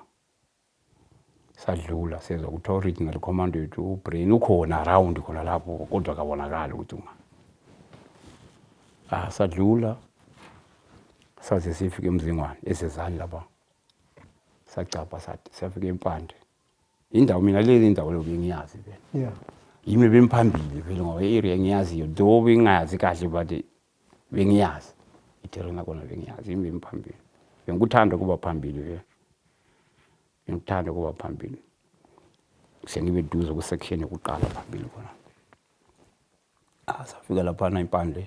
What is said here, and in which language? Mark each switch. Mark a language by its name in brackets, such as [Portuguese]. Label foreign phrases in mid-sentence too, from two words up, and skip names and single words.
[North Ndebele] Sadlula sezwa kuthiwa [English] original commando [North Ndebele] yethu uBrain ukhona around khona lapho kodwa akabonakala ukuthi sadlula saze sifike eMzingwane esezani lapha. Sacapha sathi siyafika eMpande. Indawo mina lezi indawo lo bengiyazi vele. Yimi bemphambili vele ngoba i-area ngiyaziyo do bengayazi kahle but bengiyazi. Iterena kona bengiyazi yimi bemphambili. Ngikuthanda kuba phambili vele. Ngikuthanda kuba phambili. Sengibe duze ku section yokuqala phambili khona. Safika lapha eMpande.